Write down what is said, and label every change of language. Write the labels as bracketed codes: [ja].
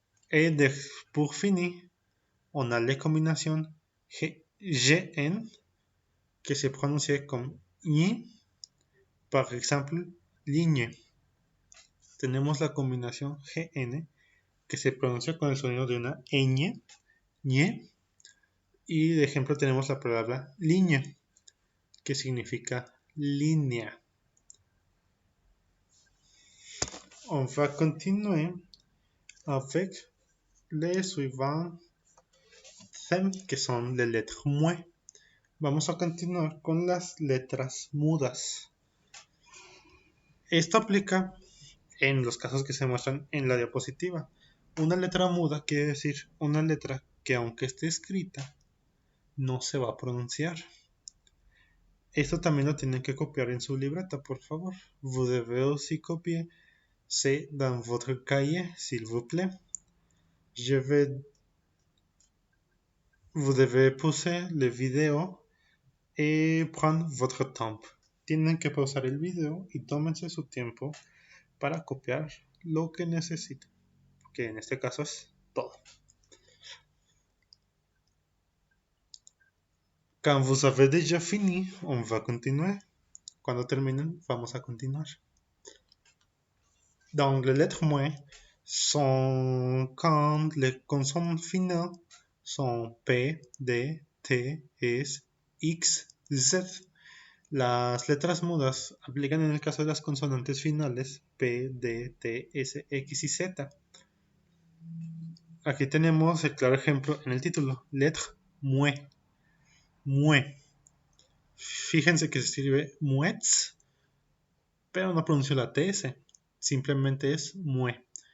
[fr] Et pour finir, on a [es] la combinación GN que se pronuncia como ñi, [fr] par exemple, ligne. [es] Tenemos la combinación GN que se pronuncia con el sonido de una ñ, ñe, y de ejemplo tenemos la palabra línea, que significa línea. [fr] On va continuer avec les suivants thèmes [es] que son [fr] les lettres muets. [es] Vamos a continuar con las letras mudas. Esto aplica en los casos que se muestran en la diapositiva. Una letra muda quiere decir una letra que aunque esté escrita, no se va a pronunciar. Esto también lo tienen que copiar en su libreta, por favor. [fr] Vous devez aussi copier c'est dans votre cahier, s'il vous plaît. Vous devez pauser le video et prendre votre temps. [es] Tienen que pausar el video y tómense su tiempo para copiar lo que necesiten, que en este caso es todo. [fr] Quand vous avez déjà fini, on va continuer. [es] Cuando terminen, vamos a continuar. [fr] Donc, les lettres muets sont quand les consonnes finales son P, D, T, S, X, Z. [es] Las letras mudas aplican en el caso de las consonantes finales P, D, T, S, X y Z. Aquí tenemos el claro ejemplo en el título, lettre mue. Mue. Fíjense que se escribe muets, pero no pronuncio la TS, simplemente es mue.